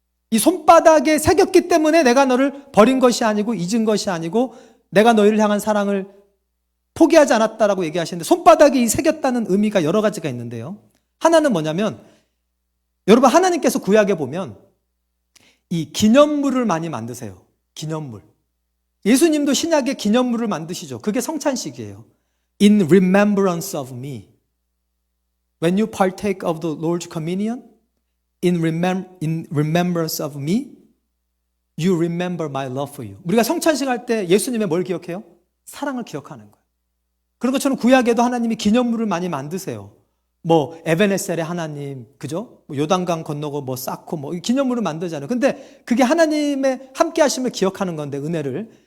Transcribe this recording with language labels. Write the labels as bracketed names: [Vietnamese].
[Korean] 이 손바닥에 새겼기 때문에 내가 너를 버린 것이 아니고 잊은 것이 아니고 내가 너희를 향한 사랑을 포기하지 않았다라고 얘기하시는데, 손바닥에 이 새겼다는 의미가 여러 가지가 있는데요. 하나는 뭐냐면, 여러분 하나님께서 구약에 보면 이 기념물을 많이 만드세요. 기념물. 예수님도 신약에 기념물을 만드시죠. 그게 성찬식이에요. [English] In remembrance of me. When you partake of the Lord's communion, in remembrance of me, you remember my love for you. [Korean] 우리가 성찬식 할 때 예수님의 뭘 기억해요? 사랑을 기억하는 거예요. 그런 것처럼 구약에도 하나님이 기념물을 많이 만드세요. 뭐 에베네셀의 하나님, 그죠? 뭐 요단강 건너고 뭐 쌓고 뭐 기념물을 만들잖아요. 근데 그게 하나님의 함께 하심을 기억하는 건데, 은혜를.